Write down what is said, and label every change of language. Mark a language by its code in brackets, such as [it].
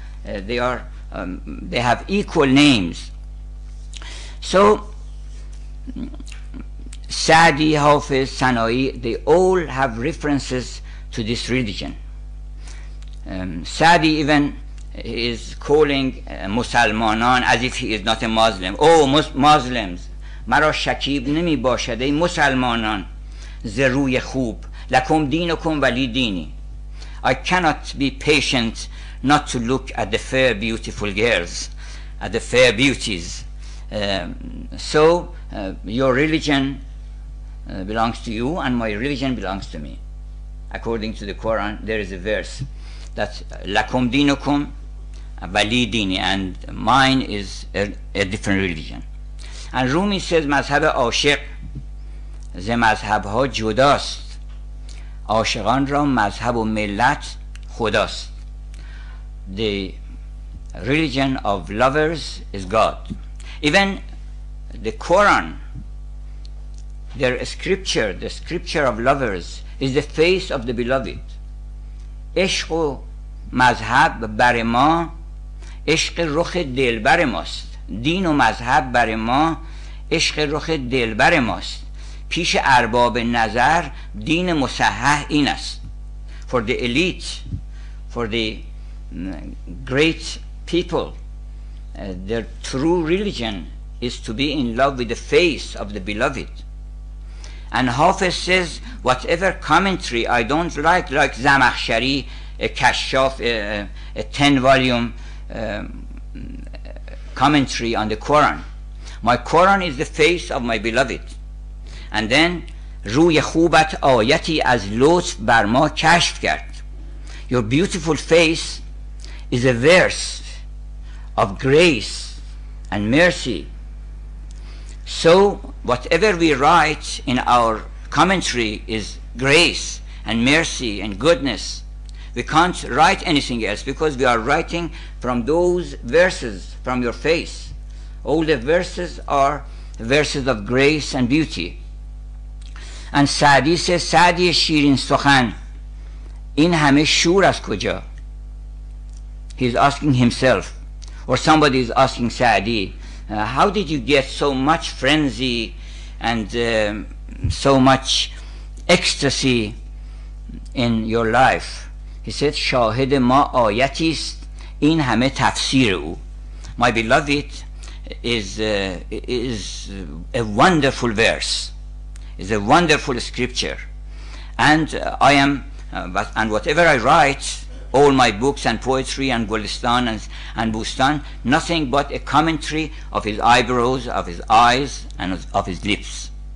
[en] They have equal names. So Sa'di, Hafiz, Sana'i, they all have references to this religion. Sa'di even is calling Musalmanan as if he is not a Muslim. Oh, Muslims, [fa] مرا شکیب نمی باشد ای مسلمانان ز روی خوب لکم دینکم ولی دینی. [en] I cannot be patient not to look at the fair beautiful girls, at the fair beauties. So your religion belongs to you and my religion belongs to me. According to the Quran, there is a verse that [ar] lakum dinukum wali dini, [en] and mine is a different religion. And Rumi says [fa] مذهب عاشق ز مذهبها جداست، عاشقان را مذهب و ملت خداست. [en] The religion of lovers is God. Even the Quran, their scripture, the scripture of lovers, is the face of the beloved. [fa] عشق و مذهب بر ما عشق رخ دلبر ماست. دین و مذهب بر ما عشق رخ دلبر ماست. پیش ارباب نظر دین مصحح این است. [en] For the elite, for the great people, their true religion is to be in love with the face of the beloved. And Hafiz says, whatever commentary I don't like Zamakhshari, a Kashaf, a 10-volume commentary on the Quran. My Quran is the face of my beloved. And then [fa] روی خوبت آیتی از لطف بر ما کشف کرد. [en] Your beautiful face is a verse of grace and mercy. So whatever we write in our commentary is grace and mercy and goodness. We can't write anything else because we are writing from those verses from your face. All the verses are verses of grace and beauty. And Saadi says, [fa] Saadi shirin sukhan, in همه شور از کجا? [en] He's asking himself, or somebody is asking Saadi, how did you get so much frenzy and so much ecstasy in your life? He said, [fa] شاهد ما آیتی است این همه تفسیر او. [en] My beloved is a wonderful verse, is a wonderful scripture, and I am and whatever I write, all my books and poetry and Gulistan and Bustan, nothing but a commentary of his eyebrows, of his eyes, and of his lips.